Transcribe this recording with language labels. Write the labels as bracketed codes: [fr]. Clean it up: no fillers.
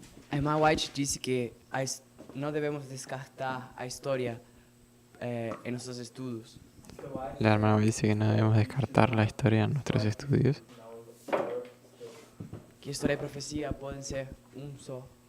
[pt] A irmã White disse que não devemos descartar a história em nossos estudos. [es] La hermana dice que no debemos descartar la historia en nuestros estudios. [pt] Que história e profecia podem ser só.